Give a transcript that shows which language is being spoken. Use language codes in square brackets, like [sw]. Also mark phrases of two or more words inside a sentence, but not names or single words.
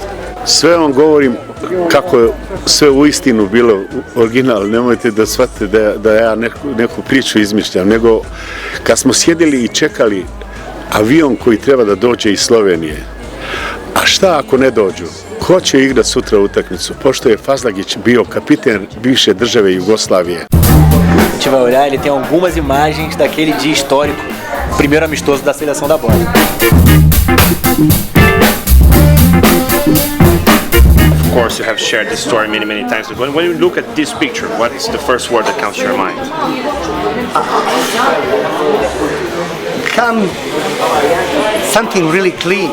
[bs] Sve vam govorim kako je sve u istinu bilo original, nemojte da shvatite da ja neku priču izmišljam, nego kad smo sjedili i čekali avion koji treba da dođe iz Slovenije, a šta ako ne dođu? Ko će igrati sutra utakmicu? Pošto je Fazlagić bio kapiten bivše države Jugoslavije. [pt] A gente vai olhar, ele tem algumas imagens daquele dia histórico, o primeiro amistoso da seleção da Bósnia. [en] Of course, you have shared this story many times. But when you look at this picture, what is the first word that comes to your mind? Come something really clean.